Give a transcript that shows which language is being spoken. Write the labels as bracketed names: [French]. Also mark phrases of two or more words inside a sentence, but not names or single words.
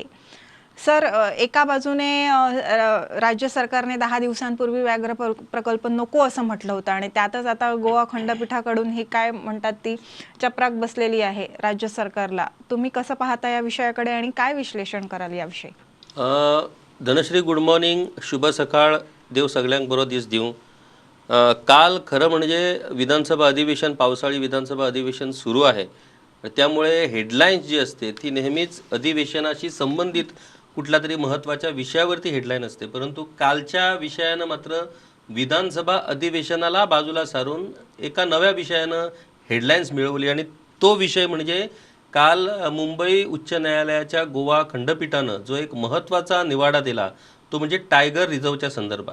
[Marathi] सर, एका बाजूने राज्य सरकारने 10 दिवसांपूर्वी व्याघ्र प्रकल्प नको असं म्हटलं होतं आणि त्यातच आता गोवा खंडपीठाकडून ही काय म्हणतात ती चपराक बसलेली आहे राज्य सरकारला। तुम्ही कसं पाहता या विषयाकडे आणि काय विश्लेषण कराल याविषयी? धनश्री, [English] good morning, [Marathi] शुभ सकाळ, [Konkani] देव सगळ्यांक बरो दीस दिवं। [Marathi] काल खरं म्हणजे विधानसभा अधिवेशन, पावसाळी विधानसभा अधिवेशन सुरू आहे, त्यामुळे हेडलाईन्स जी असते ती नेहमीच अधिवेशनाशी संबंधित कुठल्या तरी महत्त्वाच्या विषयावरती हेडलाईन असते। परंतु कालच्या विषयानं मात्र विधानसभा अधिवेशनाला बाजूला सारून एका नव्या विषयानं हेडलाईन्स मिळवली आणि तो विषय म्हणजे काल मुंबई उच्च न्यायालयाच्या गोवा खंडपीठानं जो एक महत्त्वाचा निवाडा दिला तो म्हणजे टायगर रिझर्वच्या संदर्भात।